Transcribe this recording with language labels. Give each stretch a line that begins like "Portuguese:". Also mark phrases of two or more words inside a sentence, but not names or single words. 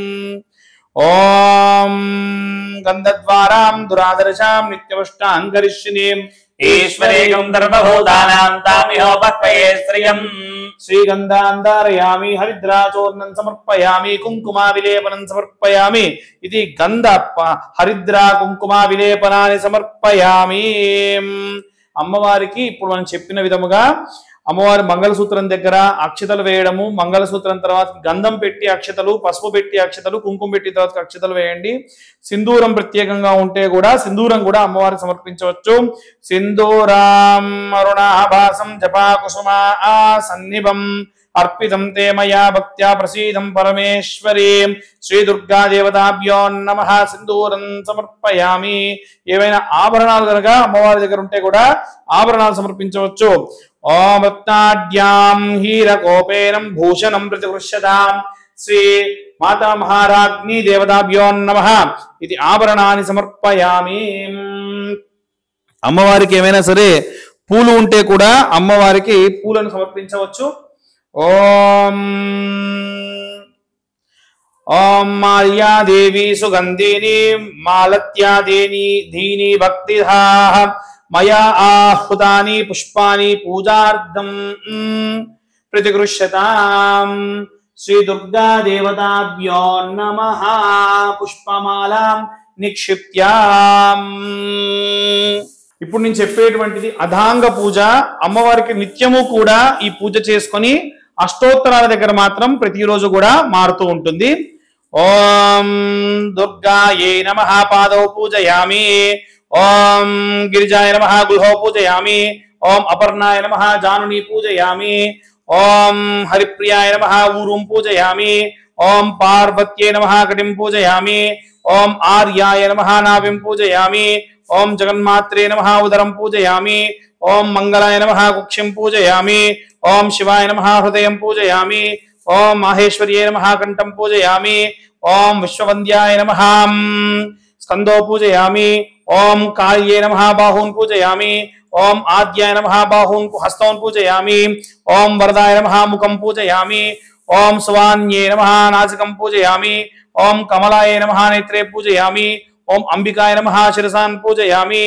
Sanskrit: ओम गंधद्वारां दुरादर्शां नित्यवष्टां करिष्यिनीं ईश्वरेयं सर्वभूतानां तामिहोपक्वये श्रियम् श्रीगंधांधारयामि। हरिद्राचूर्णं समर्पयामि। कुंकुमाविलेपनं समर्पयामि। इति गंध हरिद्रा कुंकुमाविलेपनानि समर्पयामि।
Telugu: అమ్మవారికి ఇప్పుడు మనం చెప్పిన విధముగా అమ్మవారి మంగళసూత్రం దగ్గర అక్షతలు వేయడము, మంగళసూత్రం తర్వాత గంధం పెట్టి అక్షతలు, పసుపు పెట్టి అక్షతలు, కుంకుమ పెట్టి తర్వాత అక్షతలు వేయండి. సింధూరం ప్రత్యేకంగా ఉంటే కూడా సింధూరం కూడా అమ్మవారికి సమర్పించవచ్చు.
Sanskrit: సింధూరాం అరుణాభాసం జపా కుసుమా సన్నిభం अर्पितं ते मया भक्त्या प्रसीदं परमेश्वरी श्री दुर्गा देवताभ्यो नमः। सिंदूरं समर्पयामि।
Telugu: ఏవైనా ఆభరణాలు గనుక అమ్మవారి దగ్గర ఉంటే కూడా ఆభరణాలు సమర్పించవచ్చు.
Sanskrit: ఓం రత్నాఢ్యాం హీరకోపేనం భూషణం ప్రతిగృహ్యతాం శ్రీ మాతా మహారాజ్ఞి దేవతాభ్యో నమః.
Telugu: ఇది ఆభరణాన్ని సమర్పయామి. అమ్మవారికి ఏమైనా సరే పూలు ఉంటే కూడా అమ్మవారికి పూలను సమర్పించవచ్చు.
Sanskrit: ओम ओम माल्या देवी सुगंधिनी मालत्या देनी धीनी भक्तिधाः मया आहुतानि पुष्पानि पूजार्थं प्रतिगृह्यतां श्री दुर्गा देवताभ्यो नमः। पुष्पमालां निक्षिप्यां
Telugu: ఇప్పుడు నేను చెప్పేటువంటిది అధాంగ పూజ. అమ్మవారికి నిత్యము కూడా ఈ పూజ చేసుకొని అష్టోత్తరాల దగ్గర మాత్రం ప్రతిరోజు కూడా మారుతూ ఉంటుంది.
Sanskrit: ఓం దుర్గాయే నమః పాదౌ పూజయామి. ఓం గిరిజాయ నమః గుహౌ పూజయామి. ఓం అపర్ణాయ నమః జానుని పూజయామి. ఓం హరిప్రియాయ నమః ఊరుం పూజయామి. ఓం పార్వత్యే నమః కటిం పూజయామి. ఓం ఆర్యాయ నమః నాభిం పూజయామి. ओम जगन्मात्रे नमः उदरं पूजयामि. ओम मंगलाय नमः कुक्षिं पूजयामि. ओम शिवाय नमः हृदयं पूजयामि. ओम माहेश्वर्ये नमः कंठं पूजयामि. ओम विश्ववन्द्याय नमः స్కందో పూజయామి. ఓం కాళ్యే నమః బాహూన్ పూజయామి. ఓం ఆద్యాయ నమః బాహూన్ హస్తౌన్ పూజయామి. ఓం వరదాయ నమః ముఖం పూజయామి. ఓం సువాన్యే నమః నాసికం పూజయామి. ఓం కమలాయ నమః నేత్రే పూజయామి. ఓం అంబికాయ నమః శిరసాన్ పూజయామి.